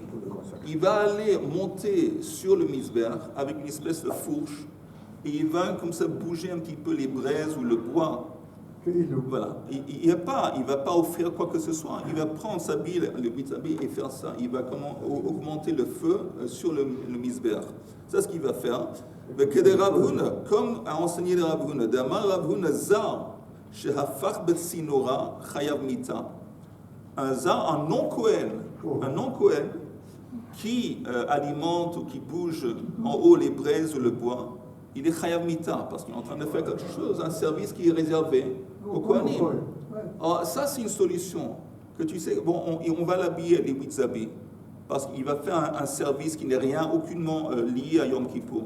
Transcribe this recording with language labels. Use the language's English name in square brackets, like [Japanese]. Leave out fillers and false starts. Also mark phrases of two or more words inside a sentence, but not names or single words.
[French] Il va aller monter sur le Mizbeach avec une espèce de fourche et il va comme ça bouger un petit peu les braises ou le bois. Voilà. Il va pas offrir quoi que ce soit. Il va prendre sa bille, le 8 habits et faire ça. Il va augmenter le feu sur le Mizbeach. C'est ce qu'il va faire. Comme a enseigné le Rav Huna, [Hebrew] דאמר רב הונא זר שהפך בצינורא חייב מיתה. [French] Un Zar, un non-Kohen, qui alimente ou qui bouge en haut les braises ou le bois, il est [Hebrew] חייב מיתה, [French] parce qu'il est en train de faire quelque chose, un service qui est réservé aux Kohanim. Alors, ça, c'est une solution. Que tu sais, bon, on va l'habiller, les 8 habits, parce qu'il va faire un service qui n'est rien, aucunement lié à Yom Kippour.